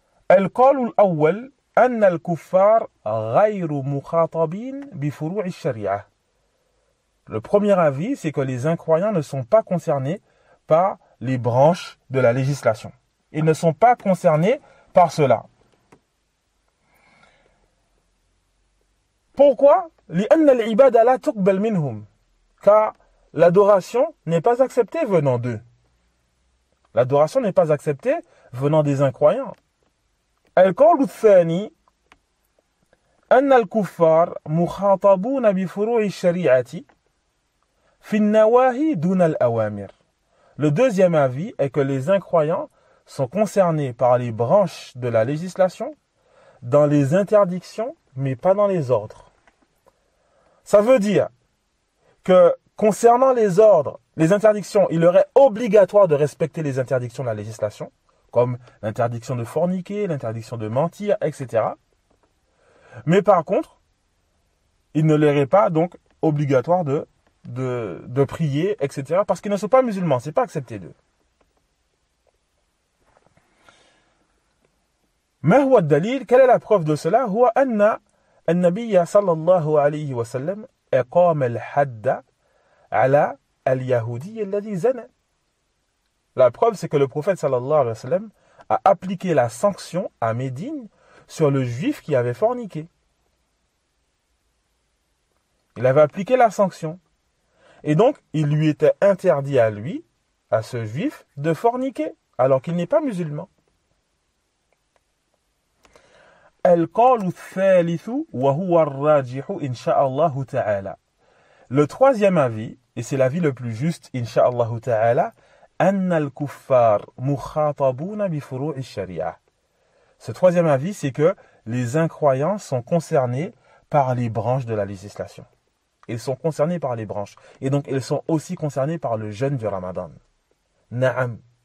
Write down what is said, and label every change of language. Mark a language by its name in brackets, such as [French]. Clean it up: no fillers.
[Arabic] القول الأول أن الكفار غير مخاطبين بفروع الشريعة. [French] Le premier avis, c'est que les incroyants ne sont pas concernés par les branches de la législation. Ils ne sont pas concernés par cela. Pourquoi? [Arabic] لأن العبادة لا تقبل منهم. [French] Car l'adoration n'est pas acceptée venant d'eux. L'adoration n'est pas acceptée venant des incroyants. [Arabic] القول الثاني أن الكفار مخاطبون بفروع الشريعة في النواهي دون الأوامر. [French] Le deuxième avis est que les incroyants sont concernés par les branches de la législation dans les interdictions, mais pas dans les ordres. Ça veut dire que concernant les ordres, les interdictions, il leur est obligatoire de respecter les interdictions de la législation, comme l'interdiction de forniquer, l'interdiction de mentir, etc. Mais par contre, il ne leur est pas donc obligatoire de prier, etc. parce qu'ils ne sont pas musulmans, c'est pas accepté d'eux. [Arabic] ما هو الدليل? [French] Quelle est la preuve de cela? [Arabic] هو أن النبي صلى الله عليه وسلم أقام الحد على اليهودي الذي زنى. [French] La preuve, c'est que le prophète sallallahu alayhi wa sallam a appliqué la sanction à Médine sur le juif qui avait forniqué. Il avait appliqué la sanction. Et donc, il lui était interdit à lui, à ce juif, de forniquer, alors qu'il n'est pas musulman. [Arabic] القول الثالث وهو الراجح إن شاء الله تعالى. [French] Le troisième avis, et c'est l'avis le plus juste, incha'Allah ta'ala, [Arabic] أن الكفار مخاطبون بفروع الشريعة. [French] Ce troisième avis, c'est que les incroyants sont concernés par les branches de la législation. Ils sont concernés par les branches. Et donc, ils sont aussi concernés par le jeûne du Ramadan. Na'am.